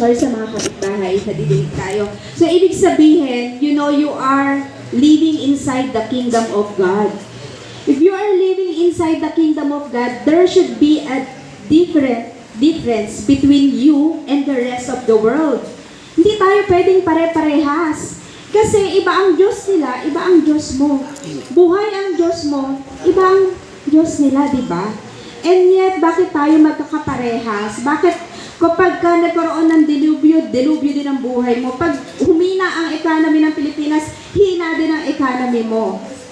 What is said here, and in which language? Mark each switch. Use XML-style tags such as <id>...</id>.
<tl>Sorry sa mga kapitbahay, nadidinig tayo.</tl> <en>So,</en> <tl>ibig sabihin,</tl> <en>you are living inside the kingdom of God. If you are living inside the kingdom of God, there should be a difference between you and the rest of the world.</en> <tl>Hindi tayo pwedeng pare-parehas. Kasi iba ang Diyos nila, iba ang Diyos mo. Buhay ang Diyos mo, iba ang Diyos nila, di ba?</tl> <en>And yet,</en> <tl>bakit tayo magkakaparehas? Bakit kapag ka nagkaroon ng delubyo din ang buhay mo? Pag humina ang economy ng Pilipinas, hina din ang economy mo.</tl>